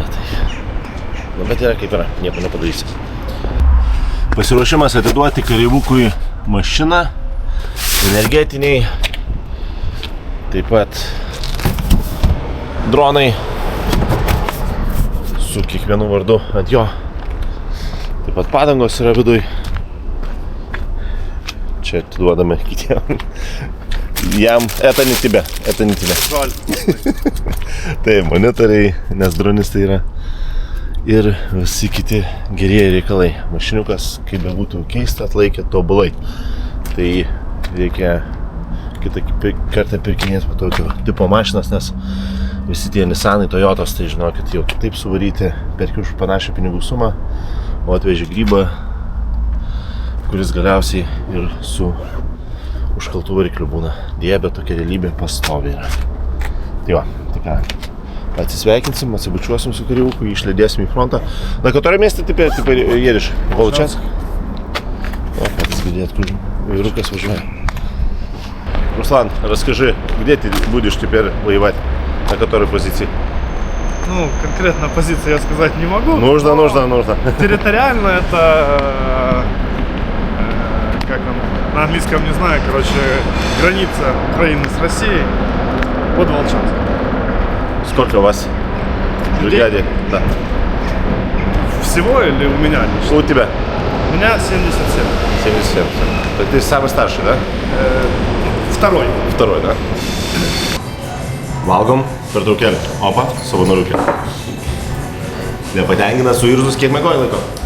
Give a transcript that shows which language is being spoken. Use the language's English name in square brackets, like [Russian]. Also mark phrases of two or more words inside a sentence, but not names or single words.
[Lithuanian] Tai, bet yra kaip yra, nieko nepadarysi. Pasiruošimas atiduoti kareivukui mašiną, energetiniai, taip pat dronai su kiekvienu vardu ant jo. Taip pat padangos yra viduj. Čia atiduodame kitiem. Jam, [Russian] это не тебя. [Lithuanian] Tai monitoriai, nes dronistai yra. Ir visi kiti gerieji reikalai. Mašiniukas, kaip bebūtų keista, atlaikė tobulai. Tai reikia kitą kartą pirkinėti po tokio tipo mašinas, nes visi tie Nissanai, Toyotos, tai žinokit, jau kitaip suvaryti, perki už panašią pinigų sumą, o atveži grybą, kuris galiausiai ir su užkaltų varikliu būna. Deja, bet tokia realybė pastovi yra. Tai va, tai ką, atsisveikinsim, atsibučiuosim su kareivuku, jį išlydėsim į frontą. [Russian] На котором месте теперь едешь? Волчанск? О, как сгодят, Рука важная. Руслан, расскажи, где ты будешь теперь воевать? На которой позиции? Ну, конкретно позиции я сказать не могу. Нужно. Территориально это, как он, на английском не знаю, короче, граница Украины с Россией под Волчанск. Сколько у вас в бригаде? Да. Всего или у меня лично? У тебя? У меня 77. 77. Так ты самый старший, да? Второй. Второй, да? [Lithuanian] Valgom, pertraukėlė. Opa, savanoriukė. Nepatenkinęs, suirzus, kiek mėgoji laiko?